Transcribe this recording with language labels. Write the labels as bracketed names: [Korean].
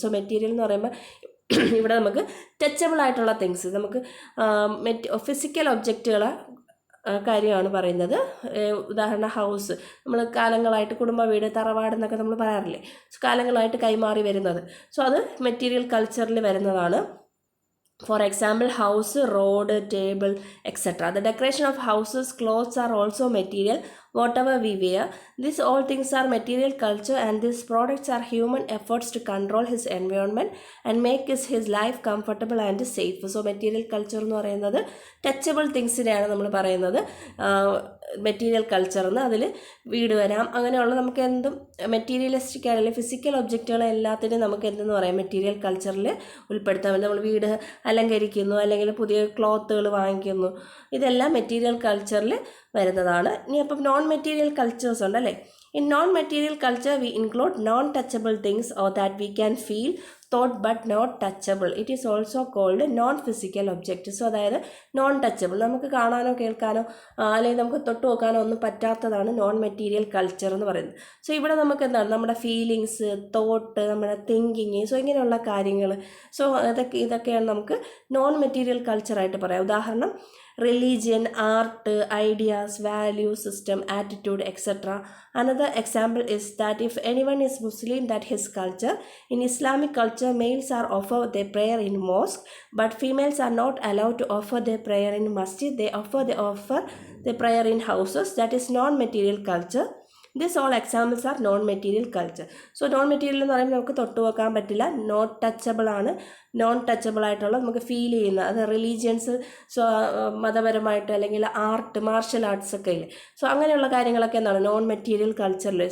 [Malayalam] So material എന്ന് പറയുമ്പോൾ ഇവിടെ നമുക്ക് ടച്ചബിൾ ആയിട്ടുള്ള തിങ്സ്, നമുക്ക് ഫിസിക്കൽ ഒബ്ജക്റ്റുകളെ കാര്യമാണ് പറയുന്നത്. ഉദാഹരണം ഹൗസ്, നമ്മൾ കാലങ്ങളായിട്ട് കുടുംബ വീട്, തറവാട് എന്നൊക്കെ നമ്മൾ പറയാറില്ലേ, കാലങ്ങളായിട്ട് കൈമാറി വരുന്നത്. സോ അത് മെറ്റീരിയൽ കൾച്ചറിൽ വരുന്നതാണ്. [English] For example, house, road, table, etc. The decoration of houses, clothes are also material. Whatever we wear, these all things are material culture, and these products are human efforts to control his environment and make his life comfortable and safe. [Malayalam] So material culture എന്ന് പറയുന്നത് touchable തിങ്സിനെയാണ് നമ്മൾ പറയുന്നത് material culture എന്ന്. അതിൽ വീട് വരാം, അങ്ങനെയുള്ള നമുക്ക് എന്തും മെറ്റീരിയലിസ്റ്റിക് ആയിട്ടുള്ള ഫിസിക്കൽ ഒബ്ജക്റ്റുകളെ എല്ലാത്തിനും നമുക്ക് എന്തെന്ന് പറയാം, മെറ്റീരിയൽ കൾച്ചറിൽ ഉൾപ്പെടുത്താൻ വേണ്ടി നമ്മൾ വീട് അലങ്കരിക്കുന്നു, അല്ലെങ്കിൽ പുതിയ ക്ലോത്തുകൾ വാങ്ങിക്കുന്നു, ഇതെല്ലാം മെറ്റീരിയൽ കൾച്ചറിൽ വരുന്നതാണ്. ഇനി അപ്പം നോൺ മെറ്റീരിയൽ കൾച്ചേഴ്സ് ഉണ്ടല്ലേ. [English] In non material culture we include non touchable things or that we can feel, thought but not touchable. It is also called non physical object. [Malayalam] So അതായത് നോൺ ടച്ചബിൾ, നമുക്ക് കാണാനോ കേൾക്കാനോ അല്ലെങ്കിൽ നമുക്ക് തൊട്ട് നോക്കാനോ ഒന്നും പറ്റാത്തതാണ് non material culture എന്ന് പറയുന്നത്. സോ ഇവിടെ നമുക്ക് എന്താണ് നമ്മുടെ ഫീലിങ്സ്, തോട്ട്, നമ്മുടെ തിങ്കിങ്, സോ ഇങ്ങനെയുള്ള കാര്യങ്ങൾ, സോ ഇതൊക്കെയാണ് നമുക്ക് നോൺ മെറ്റീരിയൽ കൾച്ചറായിട്ട് പറയാം. [English] ഉദാഹരണം religion, art, ideas, value system, attitude, etc. Another example is that if anyone is Muslim, that his culture. In Islamic culture, males are offered their prayer in mosque, but females are not allowed to offer their prayer in masjid. They offer their prayer in houses. That is non-material culture. This all examples are non-material culture. [Malayalam] So non-material എന്ന് പറയുമ്പോൾ നമുക്ക് തൊട്ട് വെക്കാൻ പറ്റില്ല, not touchable ആണ്. Non touchable ആയിട്ടുള്ള നമുക്ക് feel ചെയ്യുന്ന, അത് റിലീജിയൻസ്, സോ മതപരമായിട്ട്, അല്ലെങ്കിൽ ആർട്ട്, മാർഷൽ ആർട്സ് ഒക്കെ ഇല്ലേ, സോ അങ്ങനെയുള്ള കാര്യങ്ങളൊക്കെ എന്താണ് നോൺ മെറ്റീരിയൽ കൾച്ചറിൽ.